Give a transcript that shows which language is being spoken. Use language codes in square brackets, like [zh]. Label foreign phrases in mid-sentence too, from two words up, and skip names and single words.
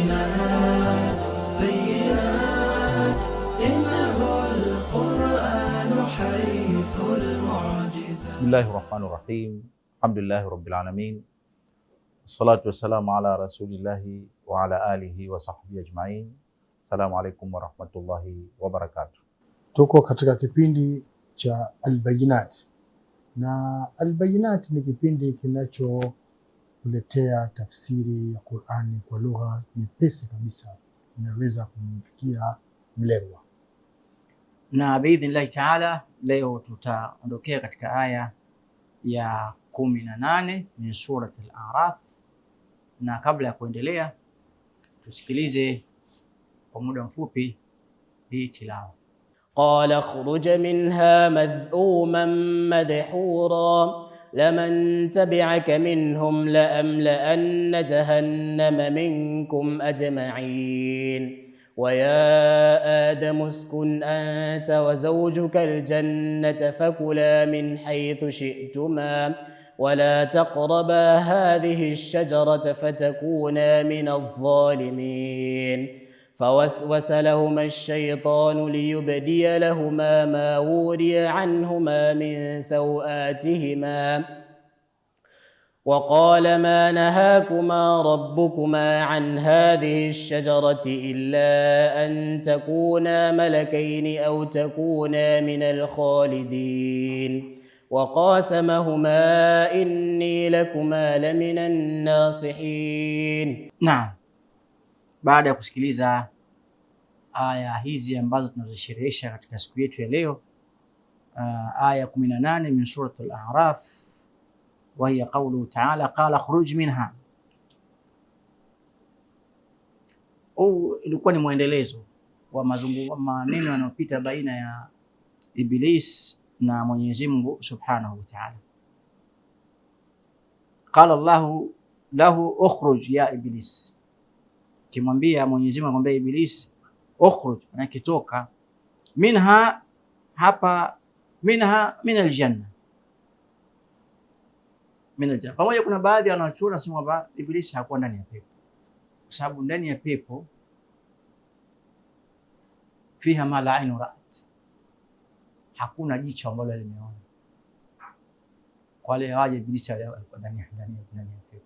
[ar] بينات إنه القرآن حيث المعجزات. بسم الله الرحمن الرحيم. الحمد لله رب العالمين والصلاة والسلام على رسول الله وعلى آله وصحبه أجمعين. السلام عليكم ورحمة الله وبركاته. [sw] Tuko katika kipindi cha Al-Bayinat, na Al-Bayinat ni kipindi kinachokuletea tafsiri ya Qur'ani kwa lugha nyepesi kabisa inaweza kumfikia mlengwa. Na [ar] بإذن الله تعالى [sw] leo tutaondokea katika aya ya 18 [ar] من سورة [sw] Al-A'raf, na kabla ya kuendelea tusikilize kwa muda mfupi hii tilawa. [ar] قال اخرج منها مذءوما مدحورا لمن تبعك منهم لأملأن جهنم منكم أجمعين ويا آدم اسكن أنت وزوجك الجنة فكلا من حيث شئتما ولا تقربا هذه الشجرة فتكونا من الظالمين فوسوس لهما الشيطان ليبدي لهما ما وري عنهما من سوآتهما وقال ما نهاكما ربكما عن هذه الشجرة إلا أن تكونا ملكين أو تكونا من الخالدين وقاسمهما إني لكما لمن الناصحين. [sw] Naam, baada ya kusikiliza aya hizi ambazo tunazisherehesha katika siku yetu ya leo, aya 18 [ar] من سورة [sw] A'raf, [ar] وهي قوله تعالى قال اخرج منها. [sw] Ilikuwa ni mwendelezo wa maneno yanayopita baina ya Iblis na Mwenyezi Mungu [ar] سبحانه وتعالى. قال الله له اخرج يا إبليس, [sw] kimwambia Mwenyezi Mungu akamwambia Iblis ukhruj, na kitoka minha, hapa minha [ar] من الجنة من الجنة. [sw] Pamoja kuna baadhi ya wanachuoni wanasema kwamba Iblis hakuwa ndani ya pepo, kwa sababu ndani ya pepo [ar] فيها ما لا عين رأت, [sw] hakuna jicho ambalo limeona. Kwa wale waje Ibilisi alikuwa ndani ya pepo.